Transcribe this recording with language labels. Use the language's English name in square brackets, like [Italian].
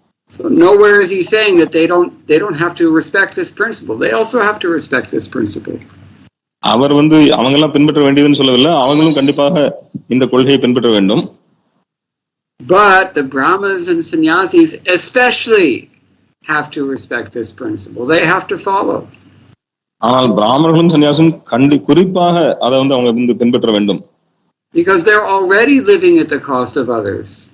[English] So nowhere is he saying that they don't have to respect this principle. They also have to respect this principle. [Tamil] அவர் அவங்க எல்லாம் பின்பற்ற வேண்டியதுன்னு சொல்லவில்லை, அவங்களும் கண்டிப்பாக இந்த கொள்கையை பின்பற்ற வேண்டும். [English] But the Brahmas and sannyasis especially have to respect this principle. They have to follow. [Tamil] ஆனால் பிராமணர்களும் சன்னியாசும் குறிப்பாக அதை அவங்க பின்பற்ற வேண்டும். [English] Because they're already living at the cost of others.